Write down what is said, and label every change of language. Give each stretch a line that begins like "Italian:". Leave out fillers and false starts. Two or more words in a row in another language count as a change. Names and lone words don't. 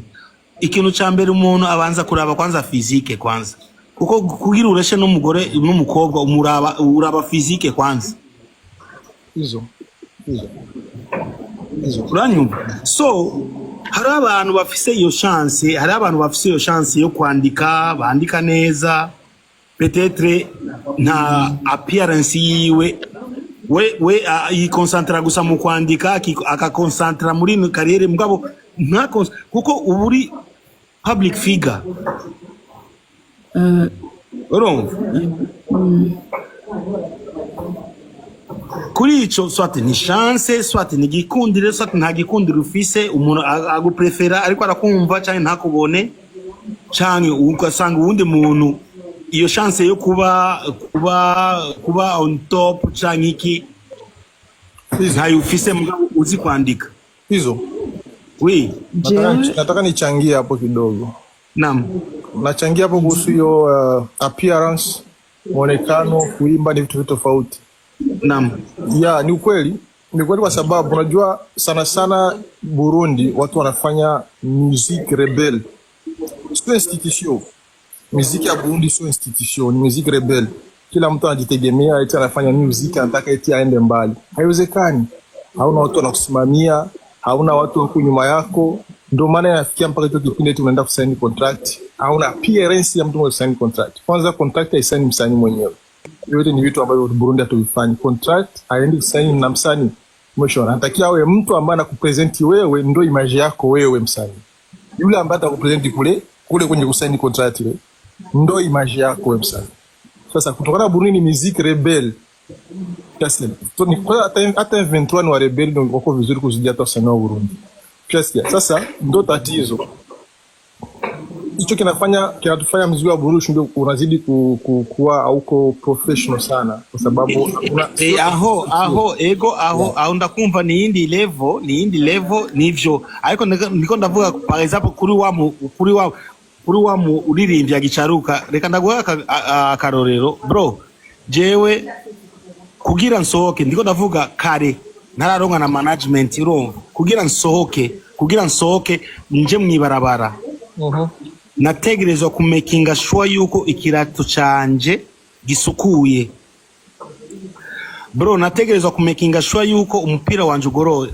Rundi: Ikintu ca mbere umuntu abanza kuraba kwanza physique kwanza kuko kugira ureshe n'umugore n'umukobwa uraba physique kwanza izo uranyumva. So hari abantu bafise iyo chance yo kwandika bandika neza peut-être nta appearance yiwe we yikonsantra gusa mu kwandika akakonsantra muri carrière mugabo kuko uburi
English: public figure.
Rundi: Urumva kuri ico swati ni chance swati ni gikundire swati nta gikundire ufise umuntu aguprefera ariko arakumva cyane ntakubone cyane ugasanga uwundi muntu iyo chance yo kuba
English: on top
Rundi: cyane iki ntayo ufise mugabo uzi kwandika
Swahili: hizo.
French: Oui,
Swahili: nataka nichangie hapo kidogo. Naam. Nachangia hapo kuhusu hiyo appearance, muonekano, kuimba ni vitu tofauti. Naam. Ya, ni ukweli kwa sababu unajua sana Burundi watu wanafanya
French: musique rebelle.
Swahili: Sio institution. Muziki ya Burundi sio institution, ni
French: musique rebelle.
Swahili: Kila mtu anajitegemea eti anafanya music anataka eti aende mbali. Haiwezekani. Hauna watu wanakusimamia, hauna watu wako nyuma yako. Ndio maana inafikia mpaka hiyo kipindi tunaenda kusaini contract. Hauna appearance ya mtu mwenye kusaini contract. Kwanza contract haisaini msanii mwenyewe. Yote ni vitu ambavyo Burundi hatuvifanyi. Contract haendi kusaini na msanii. Mwisho anatakiwa awe mtu ambaye anakupresent wewe, ndio image yako wewe msanii. Yule ambaye atakupresent kule kwenye kusaini contract ile, ndio image yako wewe msanii. Sasa kutokana Burundi ni
French: musique rebelle.
Swahili: Kiasi. Ni kwa hata 23 ni wa rebelle ndio wako vizuri kuzidi hata wasanii wa Burundi. Kiasi. Sasa ndio tatizo. Hicho kinatufanya muziki wa Burundi ndio unazidi kuwa hauko professional sana kwa sababu
Rundi: aho ndakumva ni indi level nivyo ariko niko ndavuga
French: par exemple
Rundi: kuri wa mu uririmbya gicaruka reka ndaguha akarorero bro jewe kugira nsohoke ndiko ndavuga kare nararonka na management urumva kugira nsohoke nje mwibarabara nategerezwa kumakinga sure yuko ikirato canje gisukuye bro, nategerezwa kumakinga sure yuko umupira wanje ugoroye.